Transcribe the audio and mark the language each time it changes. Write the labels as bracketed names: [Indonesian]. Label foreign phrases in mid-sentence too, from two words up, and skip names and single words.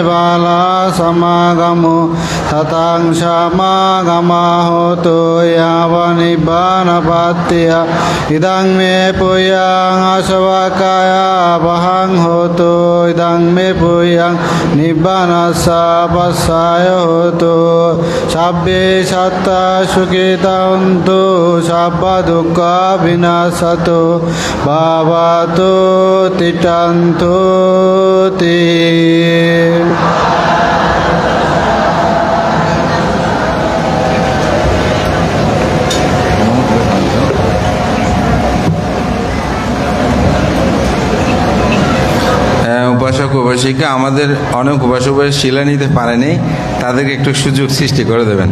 [Pali] বালা সমাগমো ততাং সমাগমা হোতো ইয়াবনিব্বানপাত্তিয়া ইদং মে পুয়ং অশোকায়া বহং হোতো ইদং মে পুয়ং নিব্বানস্যা পস্যায় হোতো সাব্বে সত্তা সুখিতন্তু সাব্বা দুঃখ বিনাশতো ভাবাতো তিষ্ঠন্তু তে। [Bangla] উপাসক উপাসিকা আমাদের অনেক উপাসক শিলা নিতে পারেনি, তাদেরকে একটু সুযোগ সৃষ্টি করে দেবেন।